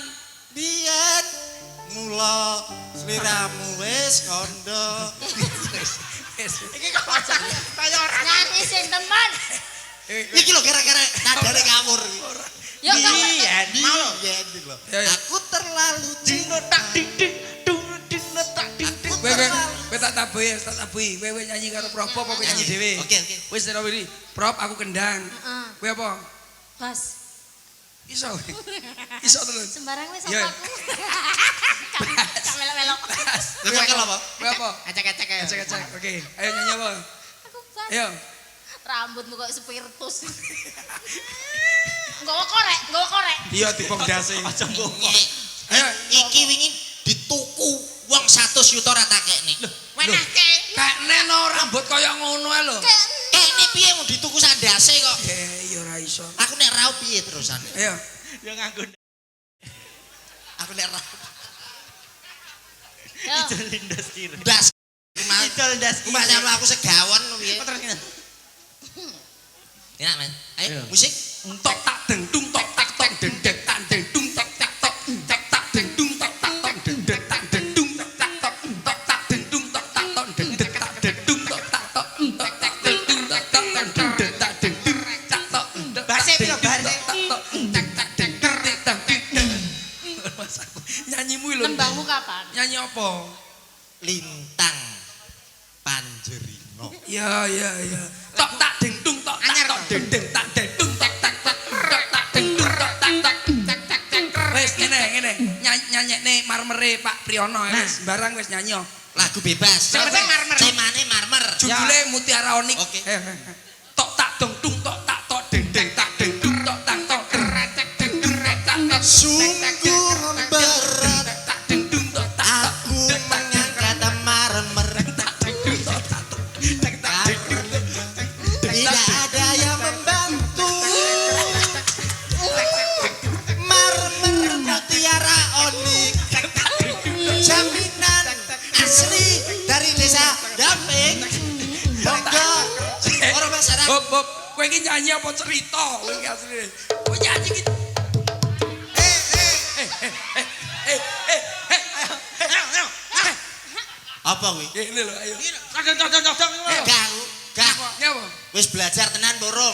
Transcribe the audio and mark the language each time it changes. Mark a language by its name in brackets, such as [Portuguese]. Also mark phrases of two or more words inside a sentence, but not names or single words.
[Javanese] biyen mula sliramu wis kandha. Iki kok kaya ora Nyanyi sing temen. Iki lho gara-gara nadane ngawur. Yuk kamu. Biyen Mau lho. biyen iki lho. Ya, ya. Aku terlalu dinotak ding dung dinotak ding. Aku Kowe terlalu tak tabuhi, kowe nyanyi karo Prop apa kowe nyanyi dhewe? Oke, oke. Wis ora wiri. Prop aku kendang. Heeh. Kowe apa? Bas. Iso. Iso terus. Sembarang wis Iya. apa aku. Kak melok-melok. Kowe bakal apa? Kowe apa? acak-acak ya. Acak-acak. Oke, ayo nyanyi apa? Aku bas. Ayo. Rambutmu kok spiritus. Nggawa korek. Iya dipong dase. Aja mbok. Ayo. Iki wingi dituku wong 100 yuta ra takekne. Wenehke. Kekne no rambut kaya ngono ae lho. Kene piye mau dituku sandase kok. Iya ora iso. Aku nek raup piye terusan? Ayo. Ya nganggo Aku nek raup Yo. lindas kiri. das. Idol ndas kiri. Mbak sama aku segawon piye? Terus ngene. Enak, Men. Ayo Ayo. musik. Tok tak deng dung tok tak tok deng deng tak deng dung tok tak tok tak tak deng dung tok tak tok deng deng tak deng dung tok tak tok tok tak deng dung tok tak tok deng deng tak deng dung tok tak tok tok tak deng dung tok tak tok deng deng tak deng dung tak tok Bahasa piro bahasa? tak tok tak tak deng deng tak deng. Nyanyimu lho. Nembangmu kapan? Nyanyi apa? Lintang Panjerino. Ya ya ya. Tok tak deng dung tok tak tok deng deng tak deng dung tok tak tok tok tak deng dung tok tak tok tak tak tak. Wis ngene nyanyekne marmere Pak Priyono wis barang wis nyanyi. [Indonesian] Lagu bebas. [Javanese] Sing penting marmer. Temane marmer. Judule Mutiara Onik. Oke. Tok tak dong dung tok tak tok deng deng tak deng dung tok tak tok kerecek deng dung tak tok [Indonesian] Sungguh berat tak deng dung tok tak aku mengangkat marmer. tak deng dung tok tak tok tak tak Tidak ada yang membantu. Marmer mutiara onik. Jaminan asli dari desa Damping. Monggo orang masyarakat. [Javanese] Hop hop, kowe iki nyanyi apa cerita? Kowe iki asline. Kowe nyanyi iki. Apa kuwi? Ngene lho, ayo. Cocok-cocok. Gak. Nyapa? Wis belajar tenan borong.